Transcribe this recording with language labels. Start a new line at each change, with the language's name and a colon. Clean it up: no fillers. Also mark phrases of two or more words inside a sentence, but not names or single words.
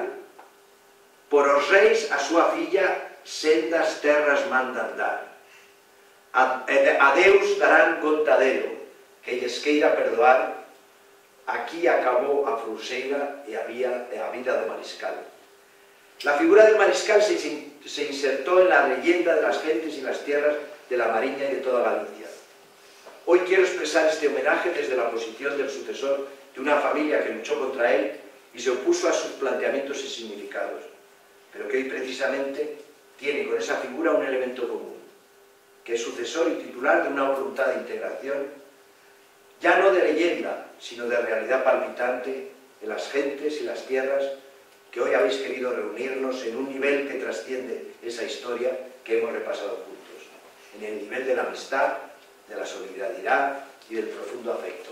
Galician: Por os reis a súa filla sendas terras mandan dar. A Deus darán contadero, que lles queira perdoar. Aquí acabou a Frouxeira e a vida do mariscal.
Spanish: La figura del mariscal se insertó en la leyenda de las gentes y las tierras de la Mariña y de toda Galicia. Hoy quiero expresar este homenaje desde la posición del sucesor de una familia que luchó contra él y se opuso a sus planteamientos y significados, pero que hoy precisamente tiene con esa figura un elemento común, que es sucesor y titular de una voluntad de integración, ya no de leyenda, sino de realidad palpitante en las gentes y las tierras que hoy habéis querido reunirnos en un nivel que trasciende esa historia que hemos repasado juntos, en el nivel de la amistad, de la solidaridad y del profundo afecto.